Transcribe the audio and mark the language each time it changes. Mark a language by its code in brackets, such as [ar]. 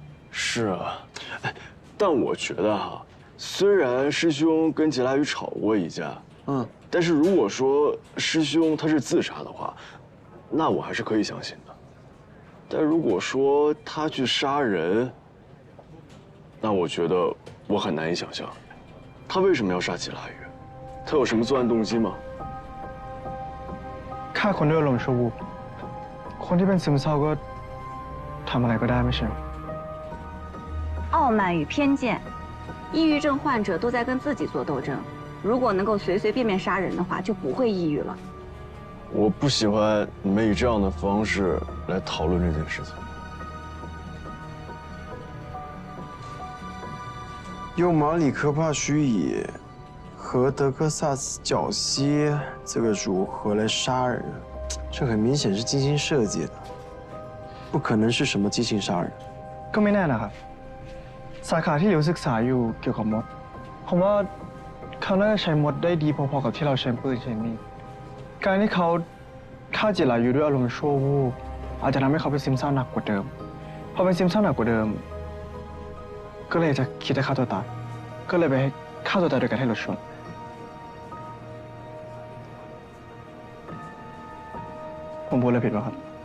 [zh] 是啊，但我觉得哈，虽然师兄跟吉拉雨吵过一架，但是如果说师兄他是自杀的话，那我还是可以相信的。但如果说他去杀人，那我觉得我很难以想象，他为什么要杀吉拉雨？他有什么作案动机吗？ [th] ฆ่าคนด้วยอารมณ์ชั่ววูบคนที่เป็นซึมเศร้าก็ทำอะไรก็ได้ไม่ใช่หรอ [zh] 傲慢与偏见，抑郁症患者都在跟自己做斗争。如果能够随随便便杀人的话，就不会抑郁了。我不喜欢你们以这样的方式来讨论这件事情。用马里科帕许以和德克萨斯角蜥这个组合来杀人，这很明显是精心设计的，不可能是什么激情杀人。 [th] ก็ไม่แน่นะครับสาขาที่หลิวศึกษาอยู่เกี่ยวกับมดผมว่าเขาน่าจะใช้มดได้ดีพอๆกับที่เราใช้ปืนใช้มีดการที่เขาฆ่าจิรายุด้วยอารมณ์ชั่ววูบอาจจะทำให้เขาเป็นซึมเศร้าหนักกว่าเดิมพอเป็นซึมเศร้าหนักกว่าเดิมก็เลยจะคิดจะฆ่าตัวตายก็เลยไปฆ่าตัวตายโดยการให้รถชนผมพูดอะไรผิดป่ะครับ